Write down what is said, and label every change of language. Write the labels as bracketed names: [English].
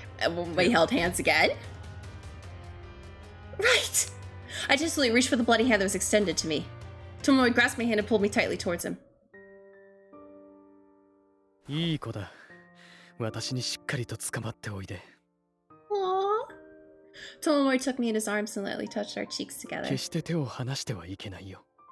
[English] And when we held hands again? Right! I justly reached for the bloody hand that was extended to me. Tomori grasped my hand and pulled me tightly towards him. [Japanese] いい子だ。私にしっかりと捕まっておいで。 [English] Aww. Tomomori took me in his arms and lightly touched our cheeks together. [Japanese] 決して手を離してはいけないよ。